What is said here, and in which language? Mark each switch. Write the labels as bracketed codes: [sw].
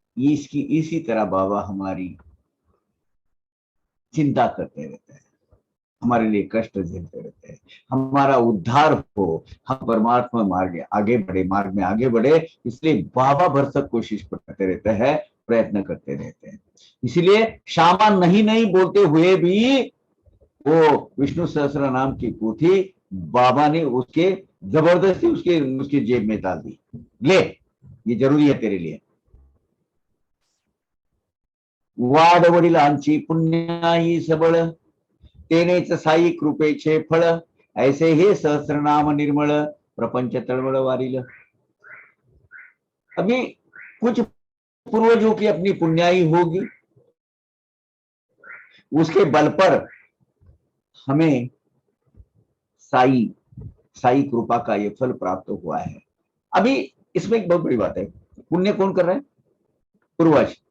[hi] इसकी इसी तरह बाबा हमारी चिंता करते रहते हैं, हमारे लिए कष्ट झेलते रहते हैं, हमारा उद्धार हो, हम परमात्मा मार्ग आगे बढ़े, मार्ग में आगे बढ़े, इसलिए बाबा भरसक कोशिश करते रहते हैं, प्रयत्न करते रहते हैं। इसलिए श्यामा नहीं नहीं बोलते हुए भी वो विष्णु सहस्त्र नाम की पोथी बाबा ने उसके जबरदस्ती उसके जेब में डाल दी, ले ये जरूरी है तेरे लिए। [mr] वाड वडिलांची पुण्याई सबळ, तेनेच साई कृपेचे फळ, ऐसे हे सहस्रनाम निर्मळ, प्रपंच तळमळ वारिल। [hi] अभी कुछ पूर्वजों की अपनी पुण्याई होगी, उसके बल पर हमें साई साई कृपा का ये फल प्राप्त हुआ है। अभी इसमें एक बहुत बड़ी बात है, पुण्य कौन कर रहा है? पूर्वज।